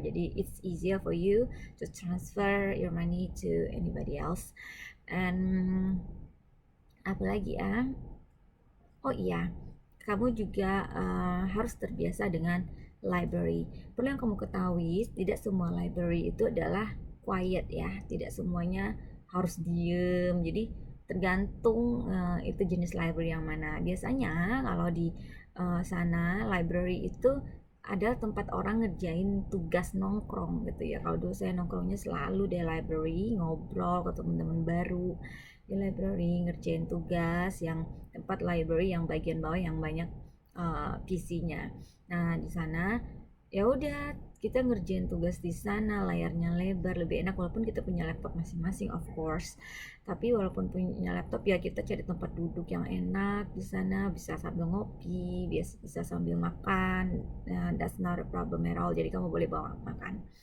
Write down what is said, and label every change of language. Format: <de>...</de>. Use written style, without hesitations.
<id>Jadi</id> <en>it's easier for you to transfer your money to anybody else.</en> <id>And apalagi ya, oh iya, kamu juga harus terbiasa dengan library. Perlu yang kamu ketahui, tidak semua library itu adalah quiet ya, tidak semuanya harus diem. Jadi tergantung itu jenis library yang mana. Biasanya kalau di sana library itu ada tempat orang ngerjain tugas nongkrong gitu ya. Kalau dulu saya nongkrongnya selalu di library, ngobrol ke teman-teman baru di library, ngerjain tugas yang tempat library yang bagian bawah yang banyak PC-nya. Nah di sana ya udah kita ngerjain tugas di sana, layarnya lebar, lebih enak walaupun kita punya laptop masing-masing</id> <en>of course.</en> <id>Tapi walaupun punya laptop ya kita cari tempat duduk yang enak di sana, bisa sambil ngopi, bisa sambil makan.</id> <en>That's not a problem at all.</en> <id>Jadi kamu boleh bawa makan.</id>